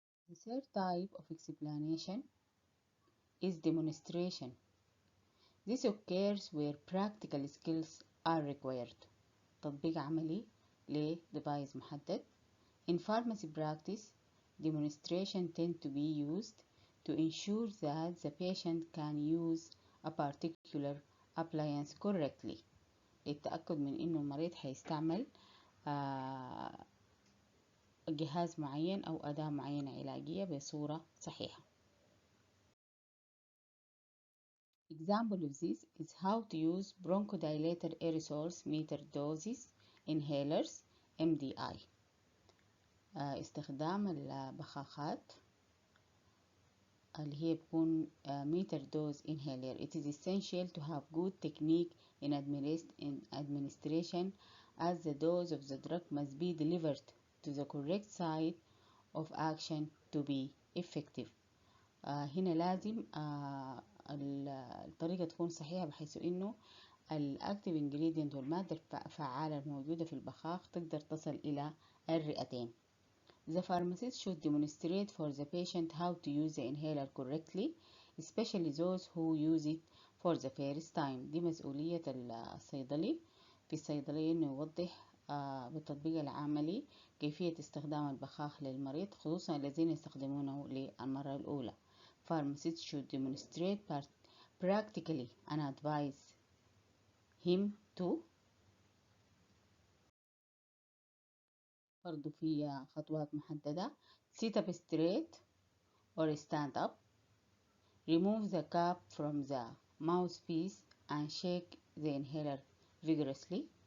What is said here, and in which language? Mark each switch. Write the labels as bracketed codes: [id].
[en] The third type of explanation is demonstration. This occurs where practical skills are required. [ar] تطبيق عملي لديفايس محدد. [en] In pharmacy practice, demonstration tend to be used to ensure that the patient can use a particular appliance correctly. [ar] للتأكد من إنه المريض هيستعمل جهاز معين أو أداة معينة علاجية بصورة صحيحة. [en] Example of this is how to use bronchodilator aerosols meter doses inhalers MDI. [ar] استخدام البخاخات اللي هي بتكون [en] meter dose inhaler. It is essential to have good technique in administration as the dose of the drug must be delivered to the correct site of action to be effective. [ar] هنا لازم الطريقة تكون صحيحة بحيث إنه الأكتيف ingredient والمادة الفعالة الموجودة في البخاخ تقدر تصل إلى الرئتين. [en] The pharmacist should demonstrate for the patient how to use the inhaler correctly, especially those who use it for the first time. [ar] دي مسؤولية الصيدلي في الصيدلية إنه يوضح بالتطبيق العملي كيفية استخدام البخاخ للمريض، خصوصا الذين يستخدمونه للمرة الأولى. [en] Pharmacists should demonstrate practically and advise him to [ar] برضو في خطوات محددة. [en] sit up straight or stand up. Remove the cap from the mouthpiece and shake the inhaler vigorously.